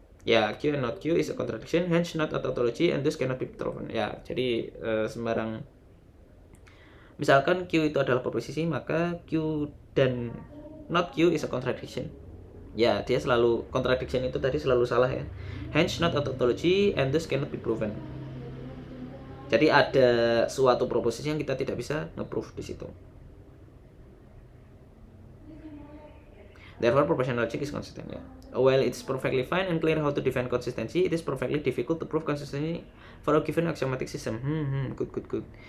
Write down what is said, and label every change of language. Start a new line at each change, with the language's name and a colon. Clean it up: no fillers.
English: Ya, Q and not Q is a contradiction, hence not a tautology and thus cannot be proven.
Indonesian: Ya, jadi sembarang, misalkan Q itu adalah proposisi, maka Q dan not Q
English: is a contradiction.
Indonesian: Ya, dia selalu contradiction itu tadi selalu salah ya.
English: Hence not a tautology and thus cannot be proven.
Indonesian: Jadi ada suatu proposisi yang kita tidak bisa nge-proof di situ.
English: Therefore, propositional logic is consistent. Yeah. While it's perfectly fine and clear how to define consistency, it is perfectly difficult to prove consistency for a given axiomatic system. Good.